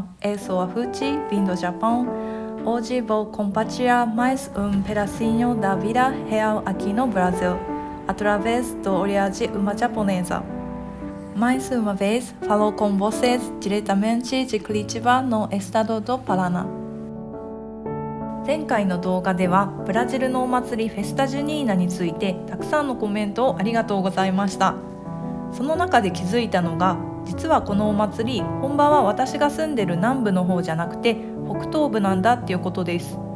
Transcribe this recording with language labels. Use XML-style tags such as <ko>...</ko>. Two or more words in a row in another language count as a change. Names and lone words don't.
<pt>Eu sou a Fuji, vim do Japão. Hoje vou compartilhar mais pedacinho da vida real aqui no Brasil, através do olhar de uma japonesa. Mais uma vez, falo com vocês diretamente de Curitiba, no estado do Paraná。</pt> <ja>前回の動画ではブラジルのお祭りフェスタジュニーナについてたくさんのコメントをありがとうございました。その中で気づいたのが、実はこのお祭り本場は私が住んでる南部の方じゃなくて北東部なんだっていうことです。</ja>